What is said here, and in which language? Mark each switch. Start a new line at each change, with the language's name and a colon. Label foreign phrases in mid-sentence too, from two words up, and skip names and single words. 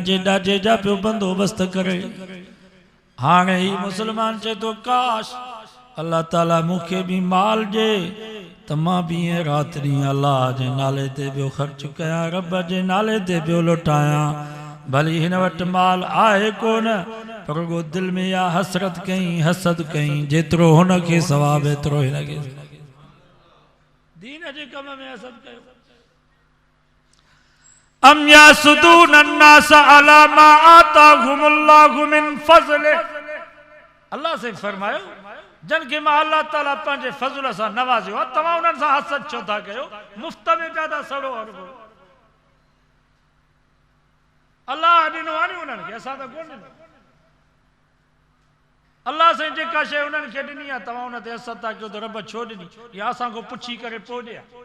Sindhi: जे ॾाजे जा पियो बंदोबस्त करे हाणे ही मुस्लमान चए थो काश अल्लाह ताला मूंखे बि माल ॾे त मां बि ईअं राति ॾींहुं अल्लाह जे नाले ते पियो ख़र्च कयां रब जे नाले ते पियो लुटायां भली हिन वटि माल आहे कोन पर रुगो दिलि में इहा हसरत कई हसद कई जेतिरो हुनखे सवाबु एतिरो हिनखे दीन जे कम में हसद कयो
Arabic: أم يحسدون الناس على ما آتاهم الله من فضله
Sindhi: अल्लाह से फरमायो जिनखे मां अल्लाह ताला पंहिंजे फज़ल सां नवाज़ियो आहे तव्हां उन्हनि सां हसद छो था कयो मुफ़्त में पिया था सड़ो अल्लाह ॾिनो आहे नी उन्हनि खे असां त कोन ॾिनो अल्लाह साईं जेका शइ उन्हनि खे ॾिनी आहे तव्हां उन ते हसद था कयो त रब छो ॾिनी या असां खां पुछी करे पोइ ॾिया